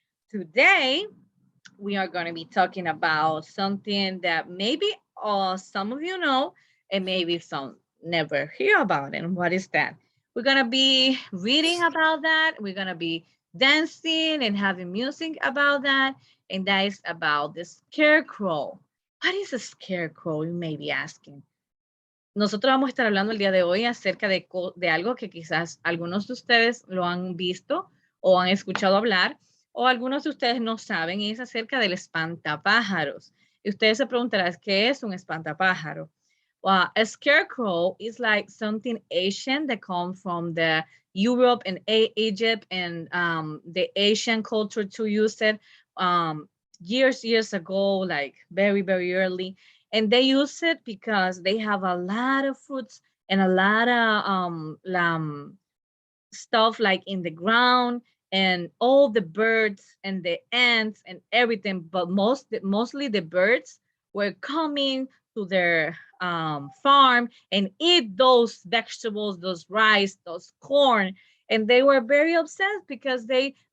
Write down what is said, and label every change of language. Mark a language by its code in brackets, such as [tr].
[en] Today, we are going to be talking about something that maybe some of you know and maybe some never hear about. And what is that? We're going to be reading about that. We're going to be dancing and having music about that. And that is about the scarecrow. What is a scarecrow? You may be asking. [es] Nosotros vamos a estar hablando el día de hoy acerca de algo que quizás algunos de ustedes lo han visto o han escuchado hablar, o algunos de ustedes no saben, y es acerca del espantapájaros. Y ustedes se preguntarán, ¿qué es un espantapájaro? [en] Well, a scarecrow is like something Asian that comes from the Europe and Egypt and the Asian culture to use it years ago, like very, very early. And they use it because they have a lot of fruits and a lot of stuff like in the ground and all the birds and the ants and everything, but mostly the birds were coming to their farm and eat those vegetables, those rice, those corn, and they were very upset because they